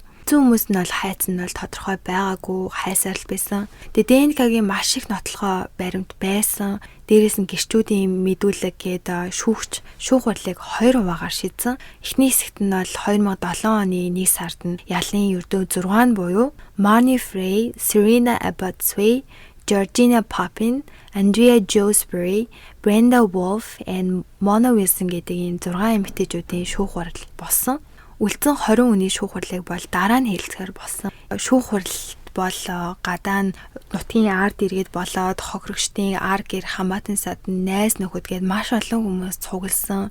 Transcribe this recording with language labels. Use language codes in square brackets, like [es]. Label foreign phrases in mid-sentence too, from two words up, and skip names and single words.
[mn] Хүмүүс нь бол хайц нь бол тодорхой байгаагүй хайсаар л байсан. Тэгээ ДНХ-гийн маш их нотлохоо баримт байсан. Дээрээс нь гэрчүүдийн мэдүүлэг гээд шүүх хурлыг 2 хуваагаар шийдсэн. Эхний хэсэгт нь бол 2007 оны 1 сард нь ялын ердөө 6 нь буюу Marnie Frey, Serena Abbott-Sway, Georgina Poppin, Andrea Josbury, Brenda Wolfe and Mona Wilson гэдэг энэ 6 эмэгтэйчүүдийн шүүх хурал болсон. Үлдсэн 20 хүний шүүх хурлыг бол дараа нь хэлцгээр болсон. Шүүх хурлд бол гадаа нь нутгийн ард иргэд болоод хохирогчдын ар гэр хамаатан садан найз нөхөд гээд маш олон хүмүүс цугласан.